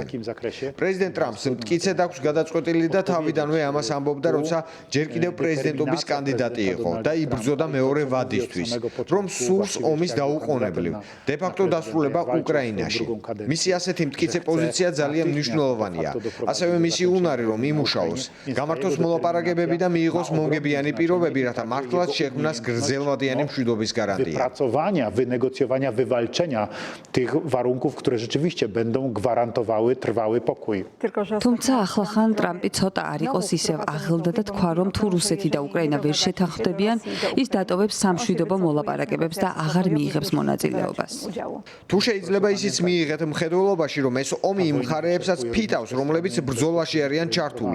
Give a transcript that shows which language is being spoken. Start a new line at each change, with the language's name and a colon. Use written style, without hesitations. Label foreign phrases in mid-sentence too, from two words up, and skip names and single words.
Georgian: პრეზიდენტ ტრამპს მტკიცედ აქვს გადაწყვეტილი და თავიდანვე ამას ამბობდა, როცა ჯერ კიდევ პრეზიდენტობის კანდიდატი იყო და იბრძოდა მეორე ვადისთვის, რომ სურს ომის დაუყოვნებლივ, დე-ფაქტო დასრულება უკრაინაში. მისი ასეთი მტკიცე პოზიცია ძალიან მნიშვნელოვანია. ასევე მისი უნარი რომ იმუშაოს, გამართოს მოლაპარაკებები და მიიღოს მომგებიანი პირობები, რათა მართლაც შექმნას გრძელვადიანი მშვიდობის გარანტია.
Polish: Wypracowania, wynegocjowania, wywalczenia tych warunków, które rzeczywiście będą gwarantowały trwały pokój.
Georgian: თუმცა ახლახან ტრამპი ცოტა არ იყოს ისევ აღელდა და თქვა, რომ თუ რუსეთი და უკრაინა ვერ შეთანხმდებიან, ის დატოვებს სამშვიდობო მოლაპარაკებებს და აღარ მიიღებს მონაწილეობას. თუ შეიძლება ისიც მიიღეთ მხედველობაში, რომ ეს ომი იმ მხარეებსაც ფიტავს, რომლებიც ბრძოლაში არიან ჩართული.